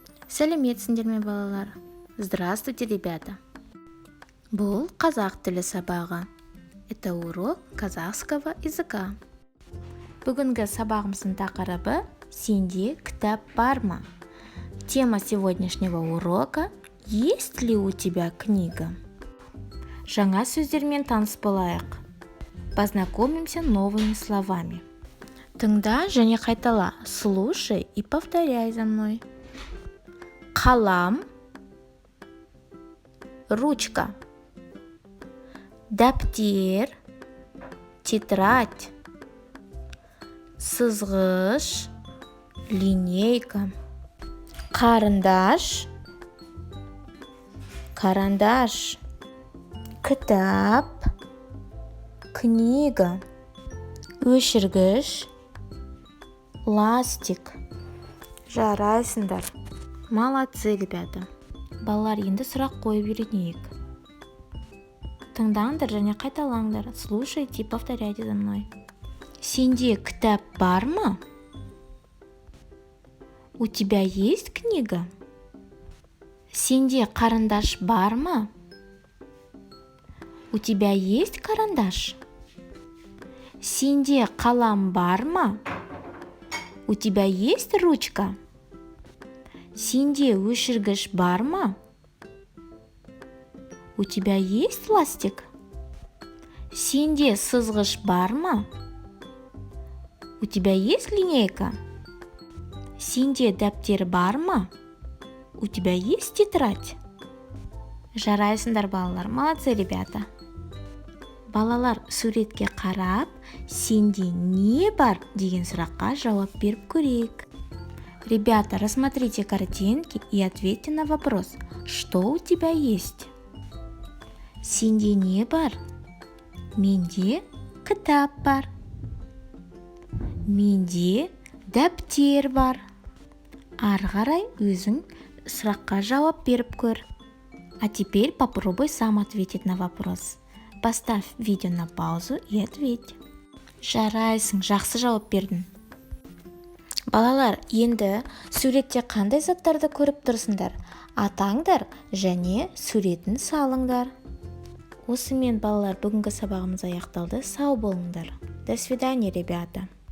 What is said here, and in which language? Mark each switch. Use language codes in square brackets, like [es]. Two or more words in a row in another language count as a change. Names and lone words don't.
[kk] Сәлеметсіңдер ме балалар? [ru] Здравствуйте, ребята! [kk] Бұл қазақ тілі сабағы. [ru] Это урок казахского языка. [kk] Бүгінгі сабағымыздың тақырыбы «Сенде кітап бар ма?» [ru] Тема сегодняшнего урока «Есть ли у тебя книга?» [kk] Жаңа сөздермен таныс болайық. [ru] Познакомимся новыми словами. [kk] Тыңда және қайтала. [ru] Слушай и повторяй за мной. [kk] Қалам, ручка, дәптер, тетрадь, сызғыш, линейка, қарындаш, карандаш, кітап, книга, өшіргіш, ластик. [ru] Жарайсыңдар. Молодцы, ребята. [kk] Балалар, енді сұрақ қойып үйренейік. Тыңдаңдар және қайталаңдар. [ru] Слушайте и повторяйте за мной. [kk] Сенде кітап бар ма? [ru] У тебя есть книга? [kk] Сенде қарындаш бар ма? [ru] У тебя есть карандаш? [kk] Сенде қалам бар ма? [ru] У тебя есть ручка? [kk] Сенде өшіргіш бар ма? [ru] У тебя есть ластик? [kk] Сенде сызғыш бар ма? [ru] У тебя есть линейка? [kk] Сенде дәптер бар ма? [ru] У тебя есть тетрадь? [kk] Жарайсыңдар, балалар. [ru] Молодцы, ребята. [kk] Балалар, суретке қарап, сенде не бар деген сұраққа жауап беріп көрейік. [ru] Ребята, рассмотрите картинки и ответьте на вопрос, что у тебя есть? [kk] Сенде не бар? Менде кітап бар. Менде дәптер бар. Ары қарай өзің сұраққа жауап беріп көр. [ru] А теперь попробуй сам ответить на вопрос. Поставь видео на паузу и ответь. [kk] Жарайсың, жақсы жауап бердің. Балалар, енді суретте қандай заттарды көріп тұрсыңдар? Атаңдар және суретін салыңдар. Осымен балалар, бүгінгі сабағымыз аяқталды. Сау болыңдар. [ru] До свидания, ребята.